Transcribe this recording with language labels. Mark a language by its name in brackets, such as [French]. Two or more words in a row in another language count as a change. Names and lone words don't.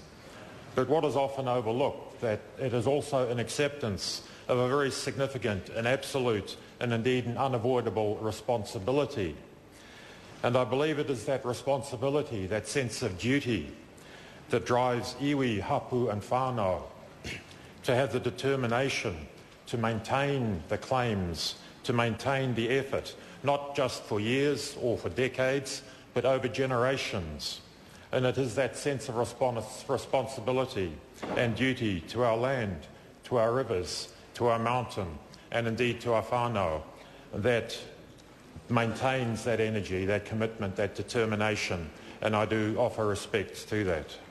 [English] But what is often overlooked, that it is also an acceptance of a very significant and absolute and indeed an unavoidable responsibility. And I believe it is that responsibility, that sense of duty, that drives iwi, hapu and whānau to have the determination to maintain the claims, to maintain the effort, not just for years or for decades, but over generations. And it is that sense of responsibility and duty to our land, to our rivers, to our mountain, and indeed to our whānau, that maintains that energy, that commitment, that determination, and I do offer respect to that.